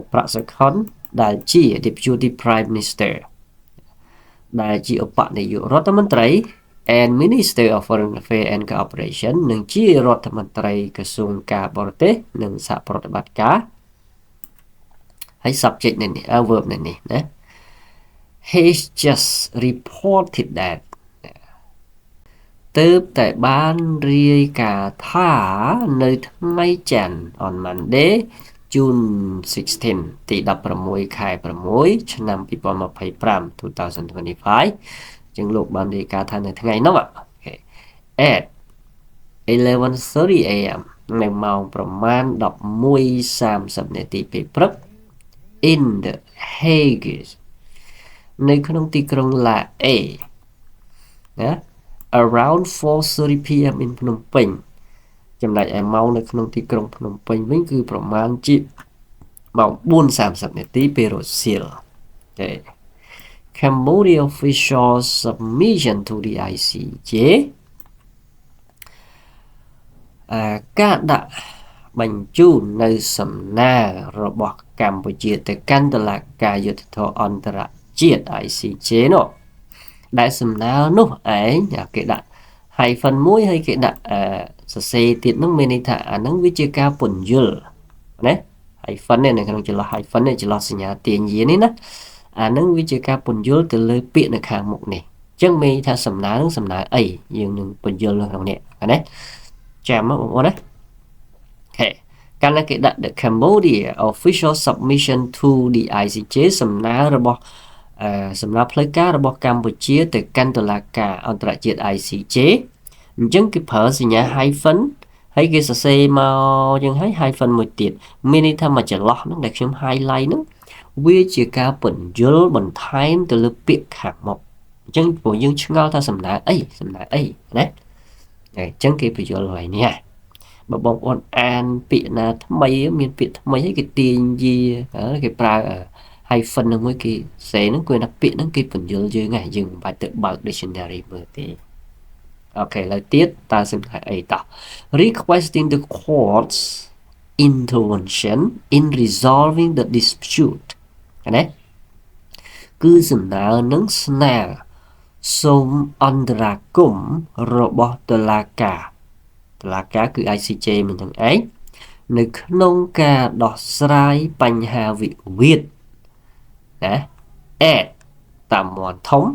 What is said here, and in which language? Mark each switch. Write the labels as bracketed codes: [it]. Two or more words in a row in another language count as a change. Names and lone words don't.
[km] ប្រាក់សុខុនដែលជា [en] Deputy Prime Minister [km] ដែលជាឧបនាយករដ្ឋមន្ត្រី [en] and Minister of Foreign Affairs and Cooperation [km] និងជា រដ្ឋមន្ត្រីក្រសួងការបរទេសនិងសហប្រតិបត្តិការហើយ subject នេះ verb នេះណា [en] He's just reported that [km] ទើបតែបានរាយការណ៍ថា នៅថ្ងៃច័ន្ទ [en] on Monday June 16 [km] ទី16 ខែ 6 ឆ្នាំ 2025 2025 ចឹងលោកបានរាយការណ៍ថានៅថ្ងៃនោះ [en] at 11:30 AM [km] នៅម៉ោងប្រមាណ 11:30 នាទីពេលព្រឹក [en] in the Hague [km] នៅក្នុងទីក្រុង La A ណា [en] around 4:30 p.m. [km] in ភ្នំពេញចំណែកឯម៉ោងនៅក្នុងទីក្រុងភ្នំពេញវិញគឺប្រមាណជាម៉ោង 4:30 នាទីពេលរសៀលអូខេ [en] Cambodia official submission to the ICJ [km] ការដាក់បញ្ជូននៅសំណើរបស់កម្ពុជាទៅកាន់តុលាការយុត្តិធម៌អន្តរជាតិ ICJ នោះដែលសំ ណើនោះឯងគេដាក់ hyphen មួយហើយគេដាក់សរសេរទៀតនោះមានន័យថាអាហ្នឹងវាជាការពន្យល់ណា hyphen នៅក្នុងចន្លោះ hyphen នេះចន្លោះសញ្ញាទាញយានេះណាអាហ្នឹងវាជាការពន្យល់ទៅលើពាក្យនៅខាងមុខនេះអញ្ចឹងមានថាសំណើនឹងសំណើអីយើងនឹងពន្យល់នៅក្នុងនេះណាចាំមកបងប្អូនណាOkay. កាលណាគេដាក់ [en] the Cambodia official submission to the ICJ [km] សំណើរបស់សម្រាប់ផ្លូវការរបស់កម្ពុជាទៅកាន់តុលាការអន្តរជាតិ ICJ អញ្ចឹងគេប្រើស ញ្ញា hyphen ហើយគេសរសេរមកយ៉ាងហើយ hyphen មួយទៀតមានន័យថាមកចន្លោះហ្នឹងដែលខ្ញុំ highlight ហ្នឹងវាជាការព ន្យល់បន្ថែមទៅលើពាក្យខាងមុខអញ្ចឹងព្រោះយើងឆ្ងល់ថាសំណើអីណាអញ្ចឹងគេពន្យល់ហើយនេះបើបងប្អូនអានពាក្យណាថ្មីមានពាក្យថ្មីហើយគេទាញយាគេប្រើ hyphen នឹងមួយគេសេហ្នឹងគឺថាពាក្យហ្នឹងគេពន្យល់យើងហ្នឹងយើងមិនបាច់ទៅបើក dictionary មើលទេអូខេឥឡូវទៀតតើសំខាន់អីតោះ [en] requesting the court's intervention in resolving the dispute [km] ណាគឺសំណើនឹងស្នើសូមអន្តរាគមន៍របស់តុលាការគឺ ICJ មិនទាំងឯងនៅក្នុងការដោះស្រាយបញ្ហាវិវាទណាតាមមាន់ធំ